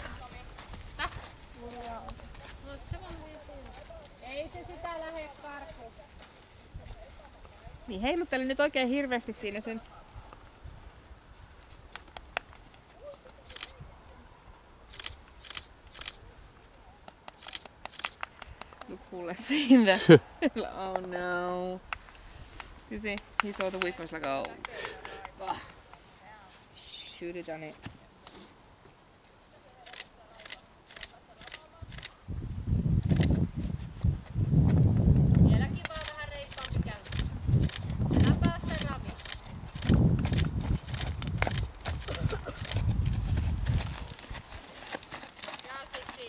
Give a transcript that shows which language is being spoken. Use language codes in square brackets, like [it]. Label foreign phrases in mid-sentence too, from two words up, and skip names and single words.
[fi] Puusi jalka. No se vaan hyvin siinä. Ei se sitä lähde karkuun. Niin heiluttele nyt oikein hirveästi siinä sen. [en] Look full in the... Oh no. You see, he saw the whip and was like, oh, should have done it. [fi] Vieläkin vaan vähän reippaampi käynti. Älä päästä ravi. Ja sitten.